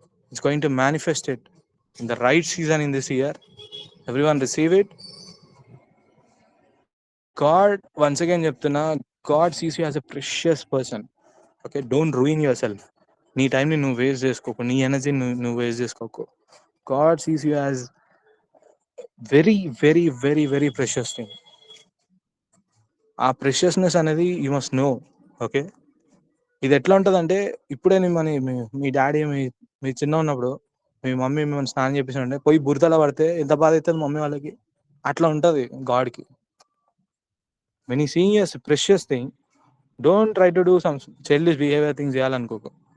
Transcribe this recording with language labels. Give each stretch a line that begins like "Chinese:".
English: It's going to manifest it in the right season in this year. Everyone receive it. God, once again
Telugu: చెప్తున్నా,
English: God sees you as a precious person. Okay, don't ruin yourself.
Telugu: నీ టైంని నువ్వు waste చేసుకోకు, నీ ఎనర్జీని నువ్వు waste చేసుకోకు.
English: God sees you as very very very very precious thing.
Telugu: ఆ ప్రెషియస్నెస్ అనేది
English: You must know.
Telugu: ఓకే, ఇది ఎట్లా ఉంటుందంటే, ఇప్పుడే మీ డాడీ మీ చిన్న ఉన్నప్పుడు మీ మమ్మీ మిమ్మల్ని స్నానం చేపించాలంటే పోయి బురదలో పడితే ఎంత బాధ అవుతుంది మమ్మీ వాళ్ళకి, అట్లా ఉంటుంది గాడ్కి.
English: when you seeing as precious thing, don't try to do some childish behaviour things
Telugu: చేయాలనుకోకు.